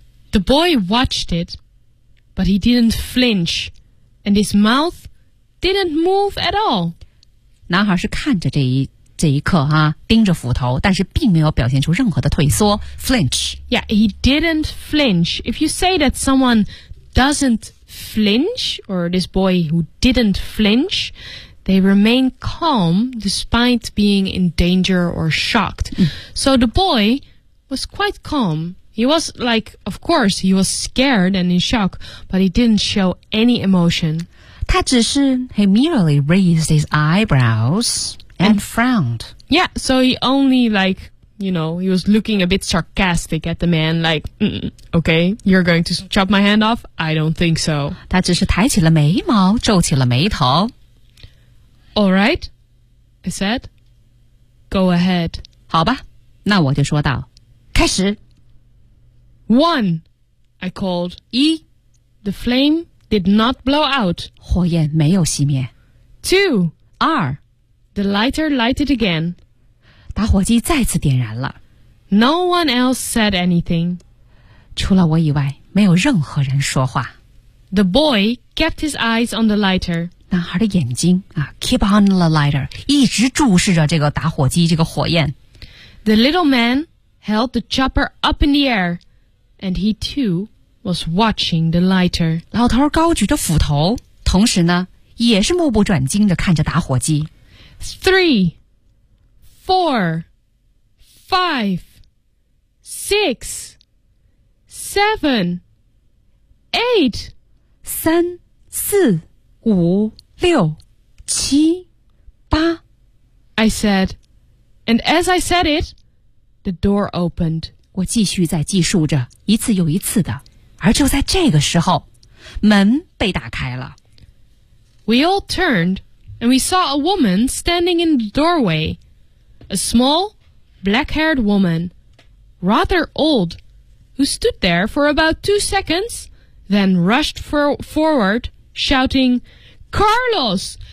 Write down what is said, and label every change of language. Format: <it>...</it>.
<en>The boy watched it, but he didn't flinch. And his mouth didn't move at all.</en> <zh>男孩是看着这一刻哈、啊，盯着斧头，但是并没有表现出任何的退缩 flinch.</zh> <en>Yeah, he didn't flinch. If you say that someone doesn't flinch, or this boy who didn't flinch, they remain calm despite being in danger or shocked.、嗯、so the boy was quite calm. He was like, of course, he was scared and in shock, but he didn't show any emotion.</en> <zh>他只是</zh> <en>he merely raised his eyebrows and frowned. Yeah, so he only like, you know, he was looking a bit sarcastic at the man, like, okay, you're going to chop my hand off? I don't think so.</en> <zh>他只是抬起了眉毛，皱起了眉头。</zh> <en>All right, I said, go ahead.</en> <zh>好吧，那我就说道，开始。</zh> <en>One, I called.</en> <zh>一</zh> <en>The flame did not blow out.</en> <zh>火焰没有熄灭。</zh> <en>Two,</en> <zh>二</zh> <en>The lighter lighted again.</en> <zh>打火机再次点燃了。</zh> <en>No one else said anything.</en> <zh>除了我以外，没有任何人说话。</zh> <en>The boy kept his eyes on the lighter.</en> <zh>男孩的眼睛啊 ,</zh> <en>keep on the lighter,</en> <zh>一直注视着这个打火机，这个火焰。</zh> <en>The little man held the chopper up in the air. And he too was watching the lighter.</en> <zh>老头高举着斧头，同时呢，也是目不转睛地看着打火机。</zh> <en>Three, four, five, six, seven, eight.</en> <zh>三、四、五、六、七、八。</zh> <en>I said, and as I said it, the door opened.</en> <zh>我继续在计数着，一次又一次的。而就在这个时候，门被打开了。</zh> <en>We all turned, and we saw a woman standing in the doorway. A small, black-haired woman, rather old, who stood there for about 2 seconds, then rushed forward, shouting, Carlos!</en>